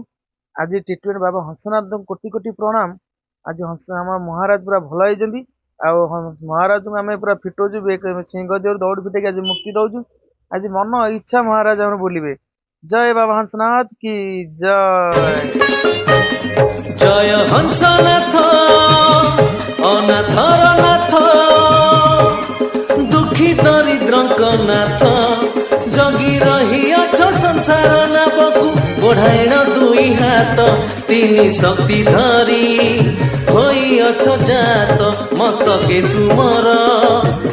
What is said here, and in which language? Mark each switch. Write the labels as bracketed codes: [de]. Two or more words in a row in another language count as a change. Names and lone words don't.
[or] ଆଜି ଟ୍ରିଟମେଣ୍ଟ ବାବା ହଂସନାଥଙ୍କୁ କୋଟି କୋଟି ପ୍ରଣାମ। ଆଜି ଆମ ମହାରାଜ ପୁରା ଭଲ ହେଇଛନ୍ତି। ଆଉ ମହାରାଜଙ୍କୁ ଆମେ ପୁରା ଫିଟଉଛୁ, ସିଂହ ଦେହରୁ ଦୌଡ଼ି ଫିଟେଇକି ଆଜି ମୁକ୍ତି ଦଉଛୁ। ଆଜି ମନ ଇଚ୍ଛା ମହାରାଜ ଆମର ବୁଲିବେ। ଜୟ ବାବା ହଂସନାଥ କି ଜୟ। ଜୟ ହଂସନାଥ ଅନାଥର ନାଥ ଦୁଃଖୀ ଦରିଦ୍ରଙ୍କ ନାଥ ଜଗି রহিଅଛ ସଂସାର ନାବକୁ ବଢ଼ାଇଣ ଦୁଇ ହାତ ତିନି ଶକ୍ତି ଧରି ହୋଇଅଛ ଜାତ ମସ୍ତକେ ତୁମର